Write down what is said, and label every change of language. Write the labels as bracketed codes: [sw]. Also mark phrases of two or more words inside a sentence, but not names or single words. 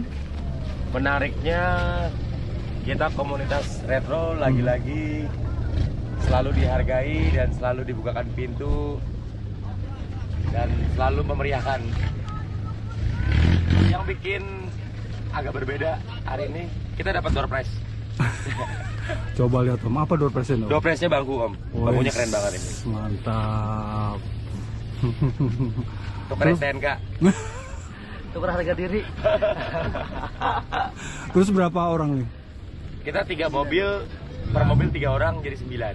[id] Menariknya kita komunitas retro lagi-lagi selalu dihargai dan selalu dibukakan pintu dan selalu memeriahkan. Yang bikin agak berbeda hari ini, kita dapat [en] door prize. [id] Coba lihat Om, apa [en] door prize- [id] nya Om? Door prize-nya bangku Om, bangkunya keren banget ini. Mantap. Tuker STNK. Tuker harga diri. Terus berapa orang nih? Kita 3 mobil, per mobil 3 orang jadi 9.